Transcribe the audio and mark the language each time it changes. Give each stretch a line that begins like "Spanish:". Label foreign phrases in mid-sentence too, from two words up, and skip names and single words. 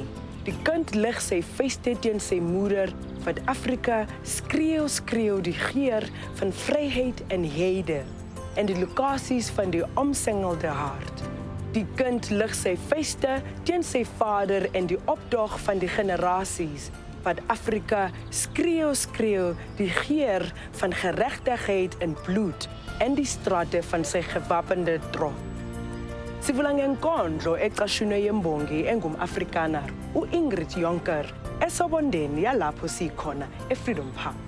Afrikaans: Die kind lig sy vuiste teen sy moeder, wat Afrika skreeu die geur van vryheid en hede en die lokasies van die omsingelde hart. Die kind lig sy vuiste teen sy vader en die opdog van die generasies, wat Afrika skreeu die geur van geregtigheid en bloed en die strate van sy gewapende trop.
Zulu: Sivula ngenkondlo ecashunwe yembongi engum-Afrikaner u-Ingrid Jonker esobondeni yalapho sikhona eFreedom Park.